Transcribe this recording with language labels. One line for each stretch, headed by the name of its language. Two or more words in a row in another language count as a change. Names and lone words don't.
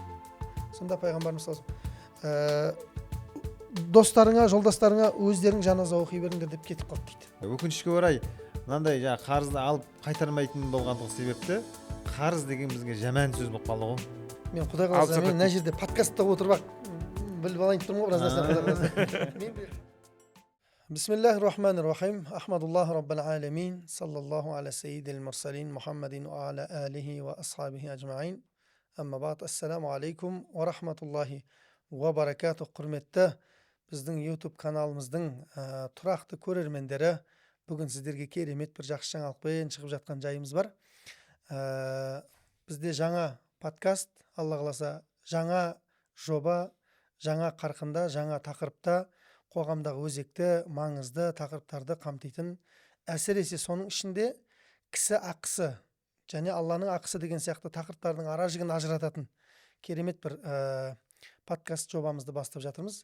Kazakh: Сонда пайғамбарымыз достарыңа, жолдастарыңа өздерің жаназа оқи беріңдер деп кетіп қалды дейді. Өкінішке орай, мынандай қарызды алып қайтармайтын болғандығы себепті қарыз деген бізге жаман сөз болып қалды ғой. Мен Құдай қаласа мен мына жерде подкастта отырып біліп алайын тұрмын ғой біраз нәрсе.
Arabic: بسم الله الرحمن الرحيم. أحمد الله رب العالمين. صلى الله على سيد المرسلين محمد وعلى آله وأصحابه أجمعين. أما بعد. السلام عليكم ورحمة الله وبركاته.
Kazakh: Құрметті біздің YouTube каналымыздың тұрақты көрермендері, бүгін сіздерге керемет бір жақсы жаңалықпен шығып жатқан жайымыз бар. Бізде жаңа подкаст, Алла қаласа, жаңа жоба, жаңа қарқында, жаңа тақырыпта қоғамдағы өзекті, маңызды тақырыптарды қамтитын, әсіресе соның ішінде кісі ақысы және Алланың ақысы деген сияқты тақырыптардың ара-жігін ажырататын керемет бір подкаст жобамызды бастап жатырмыз.